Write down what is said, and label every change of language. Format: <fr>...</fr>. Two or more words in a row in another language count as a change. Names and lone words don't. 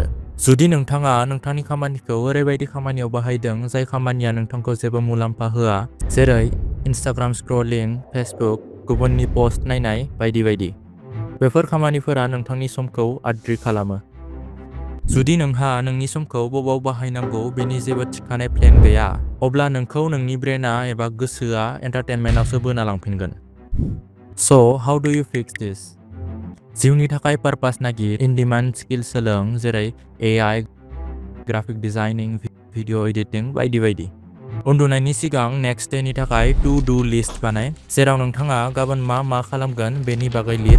<brx>जुदि नोंथाङा नोंथांनि खामानिखौ ओरैबायदि खामानियाव बाहायदों जाय खामानिया नोंथांखौ जेबो मुलाम्फा होआ, जेरै</brx> <en>Instagram scrolling,</en> <brx>फेसबुक, गुबुननि पस्ट नायनाय बायदि बायदि, बेफोर खामानिफोरा नोंथांनि समखौ आद्रि खालामो। जुदि नोंहा नोंनि समखौ बबाव बाहायनांगौ बेनि जेबो थिखानाय प्लेन गैया, अब्ला नोंखौ नोंनि ब्रेनआ एबा गोसोआ एन्टारटेनमेन्टआवसो बोना लांफिनगोन।</brx> <en>How do you fix this?</en> <brx>जिउनि थाखाय पारपास नागिर,</brx> <en>in demand skill</en> <brx>सोलों, जेरै AI,</brx> <en>graphic designing, video editing</en> <brx>बायदि बायदि। उन्दुनायनि सिगां</brx> <en>next dayनि</en> <brx>थाखाय</brx> <en>to do list</en> <brx>बानाय, जेराव नोंथाङा गाबोन मा खालामगोन बेनि बागै लिर।</brx>